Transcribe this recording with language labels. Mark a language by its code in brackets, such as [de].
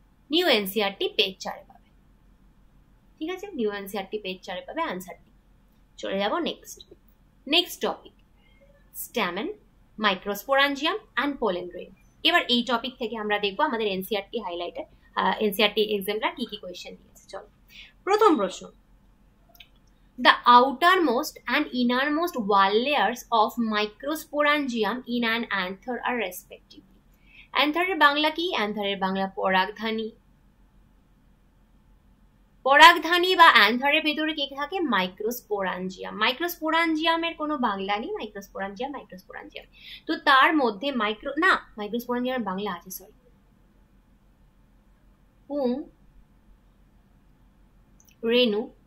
[bn] New NCERT page 4 পাবে। ঠিক আছে, নিউ এনসিআরটি পেজ 4 পাবে, আনসার ডি। চলে যাব next topic, stamen, মাইক্রোস্পোরাঞ্জিয়াম and pollen grain. এবার এই টপিক থেকে আমরা দেখবো আমাদের এনসিআরটি হাইলাইটার, এনসিআরটি এক্সামপ্লার কি কি কোয়েশ্চেন দিয়েছে। চলো, প্রথম প্রশ্ন, [en] the outermost and innermost wall layers of microsporangium in an anther are respectively. [bn] anther এর বাংলা কি? anther এর বাংলা পরাগধানী। পরাগধানী বা অ্যান্থারের ভেতরে কি থাকে? মাইক্রোস্পোরাঞ্জিয়াম। মাইক্রোস্পোরাঞ্জিয়ামের কোনো বাংলা নেই, মাইক্রোস্পোরাঞ্জিয়াম। তো তার মধ্যে মাইক্রোস্পোরাঞ্জিয়ামের বাংলা আছে, সরি, পুং রেণু।